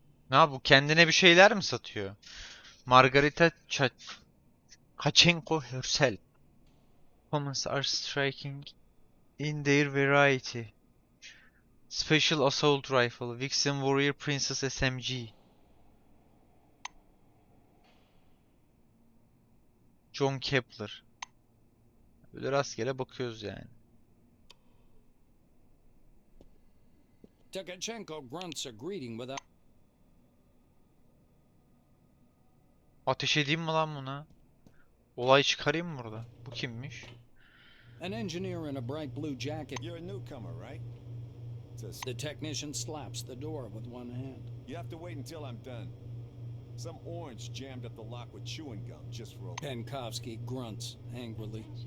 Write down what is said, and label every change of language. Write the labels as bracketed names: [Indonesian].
[Turkish] Ne bu kendine bir şeyler mi satıyor? [English] Margarita Kachenko herself. Comments are striking in their variety. Special Assault Rifle, Vixen Warrior Princess SMG. John Kepler. [Turkish] Böyle rastgele bakıyoruz yani. [English] Takachenko grunts a greeting without... [Turkish] Ateş edeyim mi lan buna? Olay çıkarayım mı burada? Bu kimmiş? [English] An engineer in a bright blue jacket. You're a newcomer, right? The technician slaps the door with one hand. You have to wait until I'm done. Some orange jammed up the lock with chewing gum just for a... Penkovsky grunts angrily.